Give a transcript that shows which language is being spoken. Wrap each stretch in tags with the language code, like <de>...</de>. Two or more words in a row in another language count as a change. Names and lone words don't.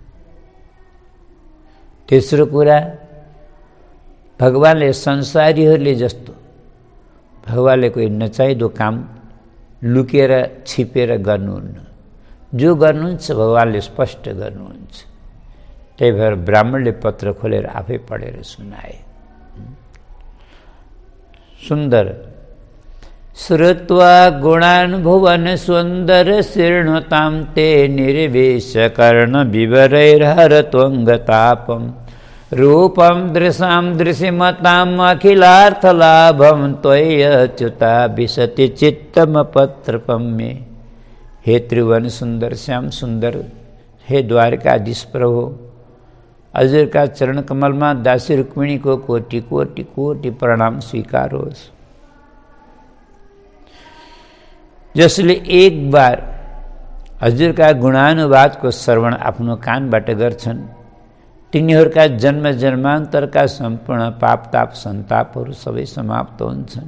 <ne>तेस्रो कुरा, भगवानले संसारीहरूले जस्तो भगवानले कोही नचाहिँदो काम लुकेर छिपेर गर्नुहुन्न। जो गर्नुहुन्छ भगवानले स्पष्ट गर्नुहुन्छ। त्यही भएर ब्राह्मणले पत्र खोलेर आफै पढेर सुनाए। सुन्दर।</ne> <sa>श्रुत्वा गुणानुभुवन सुंदर शीर्णतां ते निर्वेश कर्ण विवरैर्हरत्वंगतापम् रूपं दृशां दृशिमताम् अखिलार्थलाभं त्वय्यच्युता विशति चित्तमपत्रपं मे।</sa> <hi>हे त्रिभुवन सुंदर श्याम सुंदर, हे द्वारकाधीश प्रभु, हजुर का चरण कमल में दासी रुक्मिणी को कोटि कोटि कोटि प्रणाम स्वीकारोस्।</hi> <ne>जसले</ne> <hi>एक बार हजुर का गुणानुवाद को</hi> <ne>श्रवण आफ्नो कानबाट गर्छन् तिनीहरूका जन्म जन्मान्तरका सम्पूर्ण पापताप सन्तापहरू सबै समाप्त हुन्छन्।</ne>